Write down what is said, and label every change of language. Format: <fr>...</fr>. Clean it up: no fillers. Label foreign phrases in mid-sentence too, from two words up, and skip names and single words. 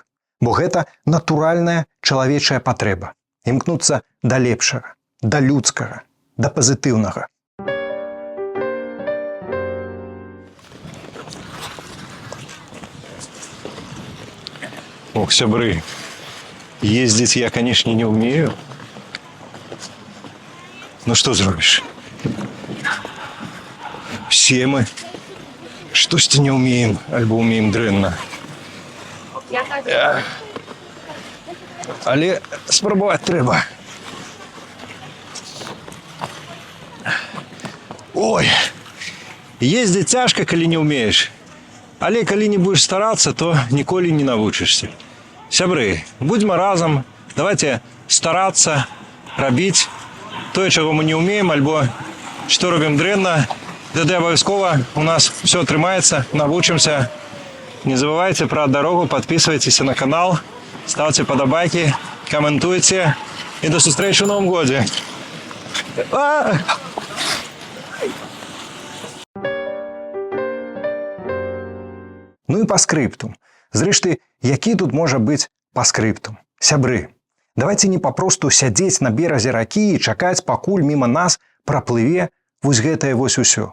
<be>Бо гэта натуральная чалавечая патрэба – імкнуцца да лепшага, да людскага, да пазітыўнага. Ох, сябры,</be> <ru>ездить я, конечно, не умею. Ну что</ru> <be>зробишь? Все мы штосьці не умеем, альбо умеем дрэнна. Але спрабаваць трэба. Ой, ездить цяжка, калі не умеешь. Але калі</be> <ru>не будешь стараться,</ru> <be>то ніколі не навучишься. Сябры, будьмо разом,</be> <ru>давайте стараться,</ru> <be>рабіць тое, чаго мы не умеем, альбо што робім дрэнна. Тады абавязкова у нас все атрымаецца, навучымся.</be> <ru>Не забывайте про дорогу, подписывайтесь на канал, ставьте подобайки, комментуйте. И до встречи в Новом году.</ru> <be>Ну і па скрыптум. Зрэшты, які тут можа быць па скрыптум? Сябры, давайте не папросту сядзець на беразе ракі і чакаць, пакуль міма нас праплыве вось гэтае вось усё.</be>